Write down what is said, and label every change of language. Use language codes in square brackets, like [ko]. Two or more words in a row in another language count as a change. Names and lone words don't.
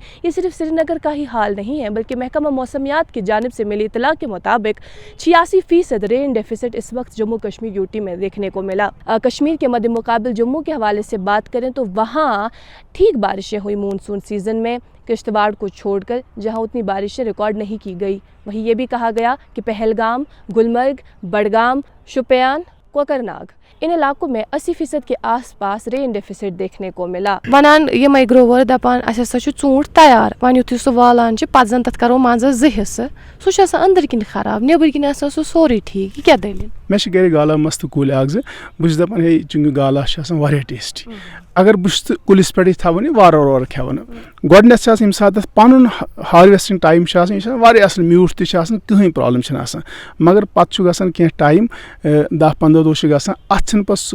[ur] یہ صرف سری نگر کا ہی حال نہیں ہے بلکہ محکمہ موسمیات کی جانب سے ملی اطلاع کے مطابق 86% [en] rain deficit [ur] اس وقت جموں کشمیر یوٹی میں دیکھنے کو ملا. کشمیر کے مد مقابل جموں کے حوالے سے بات کریں تو وہاں ٹھیک بارشیں ہوئی [en] monsoon season [ur] میں کشتواڑ کو چھوڑ کر جہاں اتنی بارشیں ریکارڈ نہیں کی گئی. وہیں یہ بھی کہا گیا کہ پہلگام، گلمرگ، بڈگام، شوپیان، کوکرناگ ان علاقوں میں 80% کے آس پاس [en] rain deficit [ur] دیکھنے کو ملا. [ks] ونان یمے گروور دپان اس ہسا چھ ژوٗنٛٹھ تیار ون یُتھُے سُہ والان چھ پتہٕ زن تتھ کرو منٛزس 2 حصہٕ سُہ چھُ آسان أنٛدرۍ کِنۍ خراب نیٚبٕرۍ کِنۍ آسان سُہ سورُے ٹھیٖک. یہ کیٛاہ دٔلیٖل؟ مےٚ چھِ گرِ گالا مست کُلۍ اکھ زٕ بہٕ چھُس دپان ہے چونکہِ گالا چھِ آسان واریاہ ٹیسٹی اگر بہٕ چھُس کُلِس پٮ۪ٹھٕے تھاوان یہِ وارٕ وارٕ کھٮ۪وان گۄڈٕنٮ۪تھ چھِ آسان ییٚمہِ ساتہٕ تَتھ پَنُن [en] harvesting time [ks] چھُ آسان یہِ چھِ آسان واریاہ اَصٕل میوٗٹھ تہِ چھِ آسان کٕہٕنۍ پرٛابلِم چھَنہٕ آسان مگر پَتہٕ چھُ گژھان کینٛہہ ٹایم 10-15 دۄہ چھِ گژھان اَتھ چھِنہٕ پَتہٕ سُہ